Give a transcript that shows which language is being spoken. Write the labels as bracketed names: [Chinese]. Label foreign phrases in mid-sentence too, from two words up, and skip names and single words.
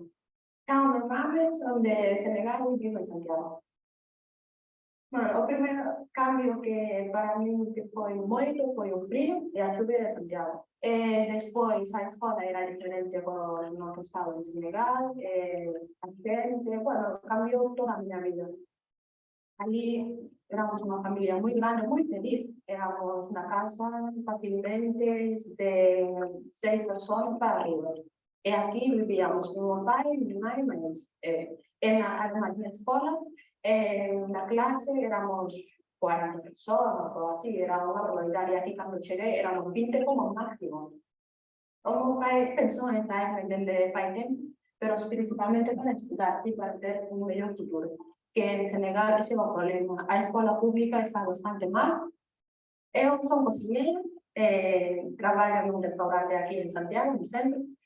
[Galician] Cando me mames, onde Senegal e vivo en Santiago. Bueno, o primeiro cambio que para mí que foi moito foi o frío e a chuvia de Santiago. Despois a escola era diferente no que estaba en Senegal, a xente, bueno, cambiou toda a miña vida. [Spanish] Allí éramos una familia muy grande, muy feliz. Éramos una casa fácilmente de 6 personas para arriba. Y aquí vivíamos con mi padre, mi madre y menos. En la escuela, en la clase éramos 40 personas o así, era una barbaridad. Y aquí cuando llegué éramos 20 como máximo. [Galician] Como pai pensou en estar de pai tempo, pero principalmente para estudar y para ter un mellor futuro. Que en Senegal ese é o problema. A escola pública está bastante mal. Eu son cociñeira, traballo en un restaurante aquí en Santiago, en centro.